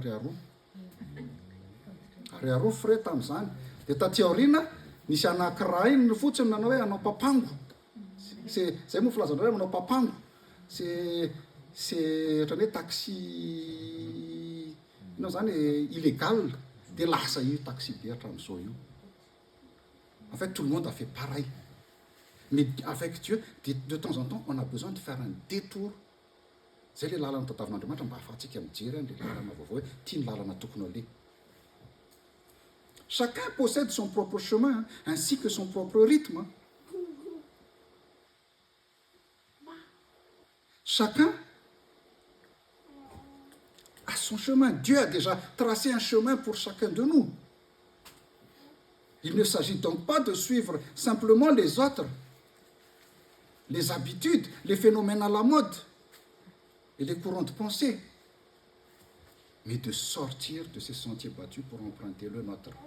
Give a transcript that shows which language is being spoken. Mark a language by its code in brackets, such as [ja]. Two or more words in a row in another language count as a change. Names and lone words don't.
[mg] ariaroa frais tamin'izany dia taty aoriana nisy anankiray iny fotsiny nanao hoe anao papango zay moa filazandrao hoe manao papango c'est ohatran'ny hoe taxi inao zany illégal dia lasa io taxi be hatramin'izao io. [fr] En fait, tout le monde a fait pareil. Mais avec Dieu, de temps en temps, on a besoin de faire un détour. [mg] Zay le lalana tadavin'Andriamanitra mba ahafahantsika mijery le lalana vaovao hoe tia ny lalana tokony aleha. [fr] Chacun possède son propre chemin ainsi que son propre rythme. Chacun a son chemin. Dieu a déjà tracé un chemin pour chacun de nous. Il ne s'agit donc pas de suivre simplement les autres, les habitudes, les phénomènes à la mode et les courants de pensée, mais de sortir de ces sentiers battus pour emprunter le nôtre.